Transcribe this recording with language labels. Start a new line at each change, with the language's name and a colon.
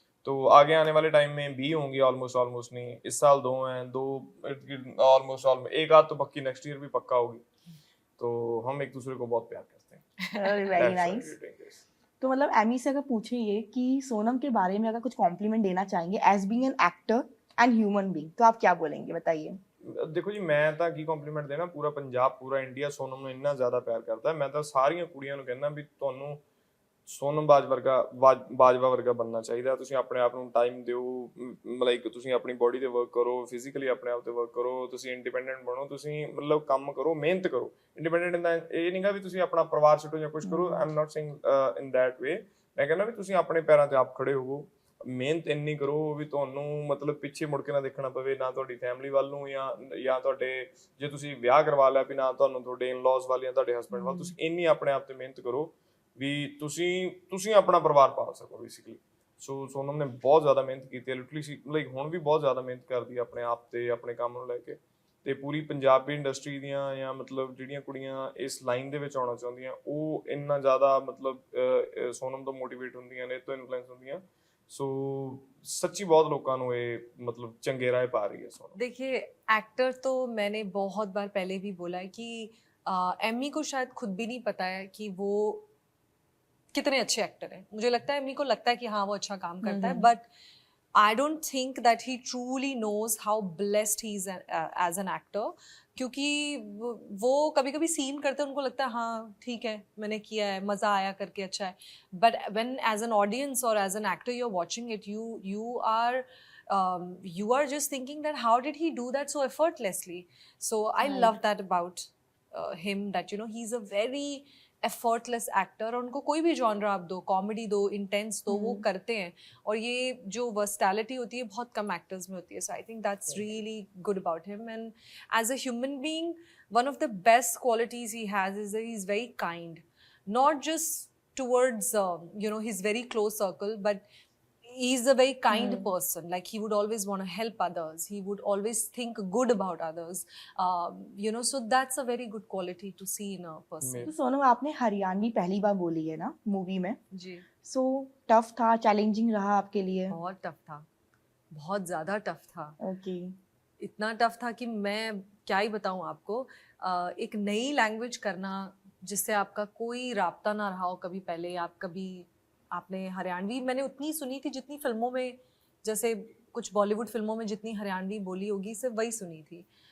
Hindi: तो आगे आने वाले टाइम में भी होंगी, ऑलमोस्ट नहीं, इस साल 2 हैं, 2 ऑलमोस्ट एक आध तो पक्की नेक्स्ट ईयर भी पक्का होगी। तो हम एक दूसरे को बहुत प्यार करते हैं।
English: Very That's why nice. we're doing this.
Hindi: तो मतलब एमी से अगर पूछे ये कि सोनम के बारे में अगर कुछ कॉम्प्लीमेंट देना चाहेंगे
English: as being an actor and human being,
Hindi: तो आप क्या बोलेंगे, बताइए। देखो जी, मैं
Punjabi: ਤਾਂ ਕੀ ਕੰਪਲੀਮੈਂਟ ਦੇਣਾ, ਪੂਰਾ ਪੰਜਾਬ ਪੂਰਾ ਇੰਡੀਆ ਸੋਨਮ ਨੂੰ ਇੰਨਾ ਜ਼ਿਆਦਾ ਪਿਆਰ ਕਰਦਾ ਹੈ। ਮੈਂ ਤਾਂ ਸਾਰੀਆਂ ਕੁੜੀਆਂ ਨੂੰ ਕਹਿੰਦਾ ਵੀ ਤੁਹਾਨੂੰ ਸੋਨਮ ਬਾਜਵਾ ਵਰਗਾ ਬਣਨਾ ਚਾਹੀਦਾ। ਤੁਸੀਂ ਆਪਣੇ ਆਪ ਨੂੰ ਟਾਈਮ ਦਿਓ, ਲਾਈਕ ਤੁਸੀਂ ਆਪਣੀ ਬੋਡੀ ਤੇ ਵਰਕ ਕਰੋ, ਫਿਜ਼ੀਕਲੀ ਆਪਣੇ ਆਪ ਤੇ ਵਰਕ ਕਰੋ, ਤੁਸੀਂ ਇੰਡੀਪੈਂਡੈਂਟ ਬਣੋ, ਤੁਸੀਂ ਮਤਲਬ ਕੰਮ ਕਰੋ, ਮਿਹਨਤ ਕਰੋ। ਇੰਡੀਪੈਂਡੈਂਟ ਇਨ ਦਾ ਇਹ ਨਹੀਂਗਾ ਵੀ ਤੁਸੀਂ ਆਪਣਾ ਪਰਿਵਾਰ ਛੱਡੋ ਜਾਂ ਕੁਝ ਕਰੋ,
English: I am not saying in that way.
Punjabi: ਮੈਂ ਕਹਿੰਦਾ ਵੀ ਤੁਸੀਂ ਆਪਣੇ ਪੈਰਾਂ ਤੇ ਆਪ ਖੜੇ ਹੋਵੋ, ਮਿਹਨਤ ਇੰਨੀ ਕਰੋ ਵੀ ਤੁਹਾਨੂੰ ਮਤਲਬ ਪਿੱਛੇ ਮੁੜ ਕੇ ਨਾ ਦੇਖਣਾ ਪਵੇ, ਨਾ ਤੁਹਾਡੀ ਫੈਮਿਲੀ ਵੱਲ ਨੂੰ ਜਾਂ ਤੁਹਾਡੇ ਜੇ ਤੁਸੀਂ ਵਿਆਹ ਕਰਵਾ ਲਿਆ ਵੀ ਨਾ ਤੁਹਾਨੂੰ ਤੁਹਾਡੇ ਇਨ-ਲॉज ਵੱਲ ਜਾਂ ਤੁਹਾਡੇ ਹਸਬੈਂਡ ਵੱਲ, ਤੁਸੀਂ ਇੰਨੀ ਆਪਣੇ ਆਪ ਤੇ ਮਿਹਨਤ ਕਰੋ ਵੀ ਤੁਸੀਂ ਆਪਣਾ ਪਰਿਵਾਰ ਪਾਲ ਸਕੋ ਬੇਸਿਕਲੀ। ਸੋ ਸੋਨਮ ਨੇ ਬਹੁਤ ਜ਼ਿਆਦਾ ਮਿਹਨਤ ਕੀਤੀ ਹੈ, ਲਿਟਰਲੀ ਲਾਈਕ ਹੁਣ ਵੀ ਬਹੁਤ ਜ਼ਿਆਦਾ ਮਿਹਨਤ ਕਰਦੀ ਹੈ ਆਪਣੇ ਆਪ ਤੇ, ਆਪਣੇ ਕੰਮ ਨੂੰ ਲੈ ਕੇ। ਤੇ ਪੂਰੀ ਪੰਜਾਬੀ ਇੰਡਸਟਰੀ ਦੀਆਂ ਜਾਂ ਮਤਲਬ ਜਿਹੜੀਆਂ ਕੁੜੀਆਂ ਇਸ ਲਾਈਨ ਦੇ ਵਿੱਚ ਆਉਣਾ ਚਾਹੁੰਦੀਆਂ, ਉਹ ਇੰਨਾ ਜ਼ਿਆਦਾ ਮਤਲਬ ਸੋਨਮ ਤੋਂ ਮੋਟੀਵੇਟ ਹੁੰਦੀਆਂ ਨੇ, ਤੋਂ ਇਨਫਲੂਐਂਸ ਹੁੰਦੀਆਂ।
Hindi: ਸੋ सच्ची बहुत लोगों को ये मतलब चंगे राय पा रही है सोनम। देखिए, एक्टर तो मैंने बहुत बार पहले भी बोला है कि एमी को शायद खुद भी नहीं पता है कि वो कितने अच्छे एक्टर हैं। मुझे लगता है एमी को लगता है कि हाँ वो अच्छा काम करता है,
English: But I don't think that he truly knows how blessed he is as an actor.
Hindi: क्योंकि वो कभी कभी सीन करते हैं, उनको लगता है हाँ ठीक है मैंने किया है, मज़ा आया करके, अच्छा है।
English: But when as an audience और as an actor you are watching it, you are just thinking that how did he do that so effortlessly. So I Right. love that about him, that you know he's a very effortless actor।
Hindi: और उनको कोई भी genre आप दो, comedy दो, intense दो, वो करते हैं। और ये जो वर्सटैलिटी होती है बहुत कम एक्टर्स में होती है।
English: So I think that's really good about him. And as a human being, one of the best qualities he has is that he's very kind, not just towards you know his very close circle, but he's a very kind person. Like he would always want to help others, he would always think good about others, you know, so that's a very good quality to see in a person।
Hindi: तो सोनम, आपने हरियाणवी पहली बार बोली है ना movie में, जी, so tough था, challenging रहा आपके लिए? बहुत टफ था, बहुत ज़्यादा टफ था। ओके। इतना टफ था कि मैं क्या ही बताऊँ आपको। एक नई लैंग्वेज करना जिससे आपका कोई राब्ता ना रहा हो कभी पहले, आप कभी आपने हरियाणवी मैंने उतनी सुनी थी जितनी फिल्मों में, जैसे कुछ बॉलीवुड फिल्मों में जितनी हरियाणवी बोली होगी सिर्फ वही सुनी थी।